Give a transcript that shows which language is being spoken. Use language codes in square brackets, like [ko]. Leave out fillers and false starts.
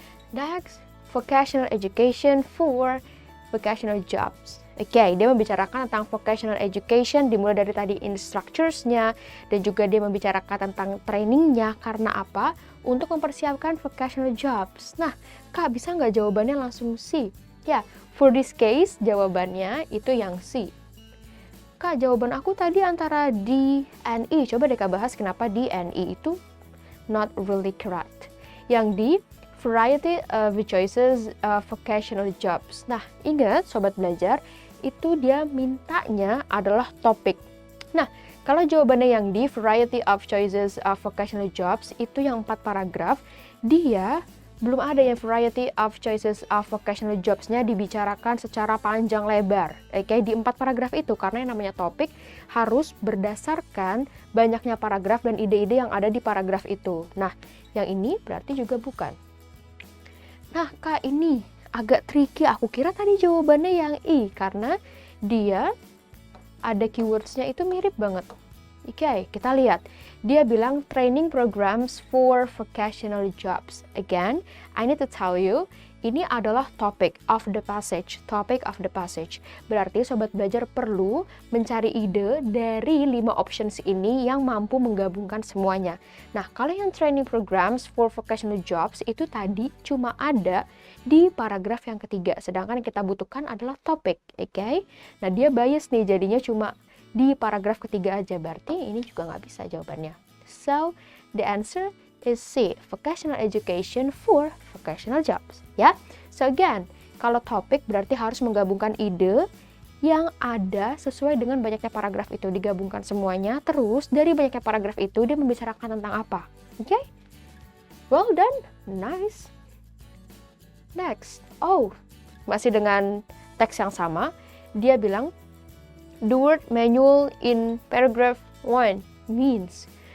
[en] Next, vocational education for vocational jobs. [id] Oke, dia membicarakan tentang vocational education dimulai dari tadi instructors-nya dan juga dia membicarakan tentang trainingnya. Karena apa? Untuk mempersiapkan vocational jobs. Nah, Kak, bisa nggak jawabannya langsung C? Ya, [en] for this case [id] jawabannya itu yang C. Kak, jawaban aku tadi antara D and E. Coba deh Kak bahas kenapa D and E itu [en] not really correct. [id] Yang D, [en] variety of choices vocational jobs. [id] Nah, ingat sobat belajar, itu dia mintanya adalah topik. Nah, kalau jawabannya yang di variety of choices vocational jobs, itu yang 4 paragraf, dia belum ada yang variety of choices vocational jobs-nya dibicarakan secara panjang lebar. Oke, di 4 paragraf itu, karena yang namanya topik harus berdasarkan banyaknya paragraf dan ide-ide yang ada di paragraf itu. Nah, yang ini berarti juga bukan. Nah, Kak, ini agak tricky. Aku kira tadi jawabannya yang I, karena dia ada keywords-nya itu mirip banget. Oke, kita lihat. Dia bilang [en] training programs for vocational jobs. Again, I need to tell you, [id] ini adalah [en] topic of the passage. Topic of the passage. [id] Berarti sobat belajar perlu mencari ide dari 5 options ini yang mampu menggabungkan semuanya. Nah, kalau yang [en] training programs for vocational jobs [id] itu tadi cuma ada di paragraf yang ketiga. Sedangkan yang kita butuhkan adalah topik. Oke? Nah, dia bias nih, jadinya cuma di paragraf ketiga aja, berarti ini juga nggak bisa jawabannya. [en] So, the answer is C, vocational education for vocational jobs. [id] Ya, [en] so again, [id] kalau topik berarti harus menggabungkan ide yang ada sesuai dengan banyaknya paragraf itu, digabungkan semuanya, terus dari banyaknya paragraf itu dia membicarakan tentang apa. [en] Oke? Well done, nice. Next, [id] masih dengan teks yang sama, dia bilang, [en] the word manual in paragraph 1 means.